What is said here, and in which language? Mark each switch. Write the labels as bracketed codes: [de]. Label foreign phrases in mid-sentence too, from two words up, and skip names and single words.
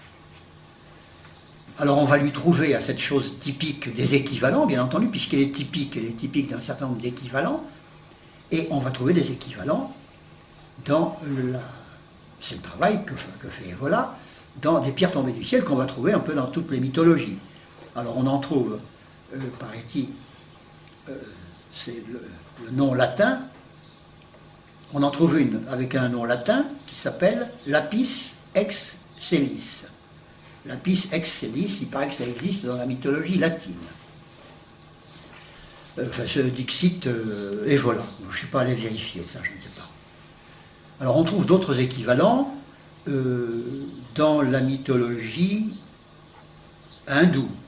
[fr] Alors on va lui trouver à cette chose typique des équivalents, bien entendu, puisqu'elle est typique d'un certain nombre d'équivalents, et on va trouver des équivalents dans c'est le travail que fait Evola, dans des pierres tombées du ciel qu'on va trouver un peu dans toutes les mythologies. Alors on en trouve, paraît-il, c'est le nom latin, on en trouve une avec un nom latin qui s'appelle [la] lapis excelsis. Lapis excelsis, [fr] il paraît que ça existe dans la mythologie latine. Enfin, ce dixit Evola. Je ne suis pas allé vérifier ça, je ne sais pas. Alors on trouve d'autres équivalents dans la mythologie hindoue.